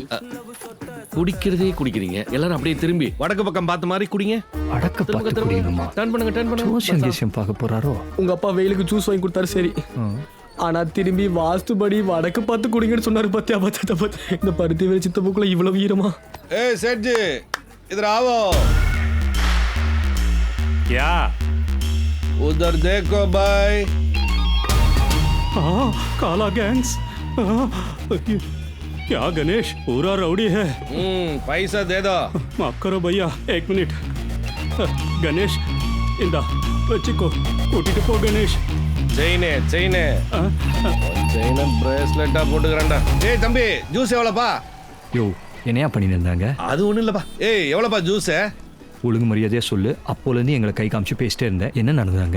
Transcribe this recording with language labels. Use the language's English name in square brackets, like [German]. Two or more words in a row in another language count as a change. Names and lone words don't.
[Tamil] குடிக்கிறதே குடிக்கிறீங்க எல்லாரும் அப்படியே திரும்பி வடக்கு பக்கம் பார்த்த மாதிரி குடிங்க. அடக்க பார்த்து குடிக்கணுமா? டர்ன் பண்ணுங்க. ஜோசியம் கேசியம் பார்க்க போறாரோ? உங்க அப்பா வெயிலுக்கு ஜூஸ் வாங்கி கொடுத்தாரு சரி, ஆனா திரும்பி வாஸ்துபடி வடக்கு பார்த்து குடிங்கன்னு சொன்னாரு. பத்தியா பத்தி இந்த பருத்தி வேலை சித்த பூக்குள்ள இவ்வளவு ஈரமா? [Hindi] ஏய் सेठ जी इधर आओ. क्या? उधर देखो भाई. हाँ काला गैंग्स. क्या गणेश पूरा राउडी है. पैसा दे दो. माफ करो भैया 1 मिनट. गणेश इंदा बच्ची को [Tamil] கூட்டிட்டு போ [Hindi] गणेश. [Tamil] செயினே பிரேஸ்லெட்டா போட்டுக்கறேன்டா. ஏய் தம்பி ஜூஸ் எவ்வளவுப்பா? யோ என்னையா பண்ணிட்டு இருந்தாங்க? அது ஒண்ணும் இல்லப்பா. ஏய் எவ்வளவுப்பா ஜூஸ்? ஒழுங்கு மரியாதையா சொல்லு. அப்போலேருந்து எங்களை கை காமிச்சு பேசிட்டே இருந்தேன். என்ன நடந்தாங்க?